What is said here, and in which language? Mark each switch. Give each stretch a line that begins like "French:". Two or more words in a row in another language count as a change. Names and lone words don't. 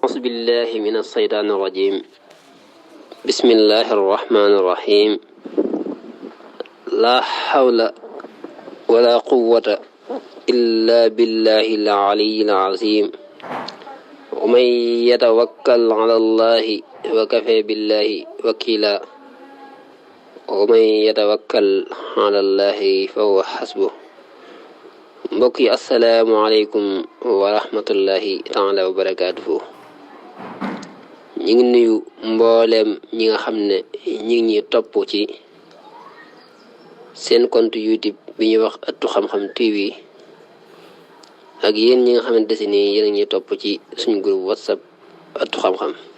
Arabic: بالله من الشيطان الرجيم بسم الله الرحمن الرحيم لا حول ولا قوة إلا بالله العلي العظيم ومن يتوكل على الله وكفى بالله وكيلا ومن يتوكل على الله فهو حسبه
Wolof: mbokk yi
Arabic: السلام عليكم ورحمة الله تعالى وبركاته
Wolof: ñi ngi nuyu mbooleem ñi nga xam ne ñi ngi ñuy topp ci seen compte YouTube bi ñuy wax Ëttu Xam-Xam TV ak yéen ñi nga xamante si ni yéen a ñuy topp ci suñu groupe WhatsApp Ëttu Xam-Xam